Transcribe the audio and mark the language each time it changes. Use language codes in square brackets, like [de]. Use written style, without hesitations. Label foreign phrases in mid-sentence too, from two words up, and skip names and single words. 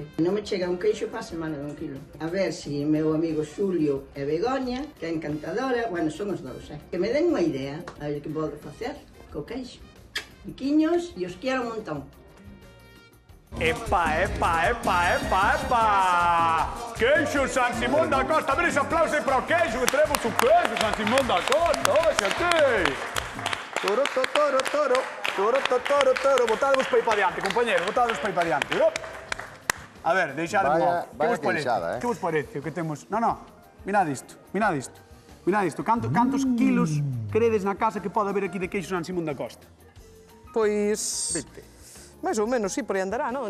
[gl] Non me chega un queixo para a semana de 1 kilo. A ver se meu amigo Xulio e Begoña, que é encantadora, bueno, son os dous, que me den unha idea, a ver que podo facer co queixo. Piquiños e os quero un montón. Epa, epa, epa, epa, epa! Queixo San Simón da Costa. A ver ese aplauso aí para o queixo, que teremos o queixo San Simón da Costa. Oxe, aquí! Toro, toro, toro, toro, toro, toro. Botademos para aí para diante, compañero, botademos para aí para diante. A ver, deixademos. Vaya queixada, Que vos parece o que temos? No, no, mirad isto, mirad isto. Mirad isto, cantos kilos credes na casa que pode haber aquí de queixo San Simón da Costa? Pois... 20. máis ou menos, sí, por aí andará, non?